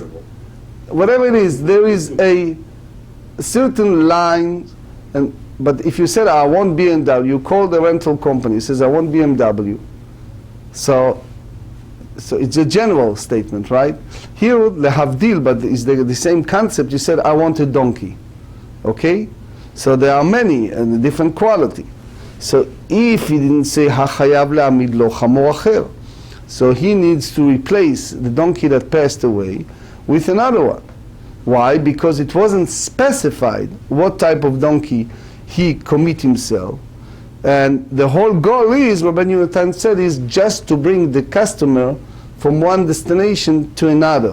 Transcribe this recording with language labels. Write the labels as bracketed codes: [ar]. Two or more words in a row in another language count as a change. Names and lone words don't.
[en] Whatever it is, there is a certain line, but if you said, I want BMW, you call the rental company, says, I want BMW. So it's a general statement, right? Here, lehavdil, but it's the same concept. You said, I want a donkey. Okay? So there are many and different quality. So if he didn't say, [he] hachayav le'amid lo chamor acher, [en] so he needs to replace the donkey that passed away with another one. Why? Because it wasn't specified what type of donkey he commit himself. And the whole goal is, Rabbi Yonatan said, is just to bring the customer from one destination to another.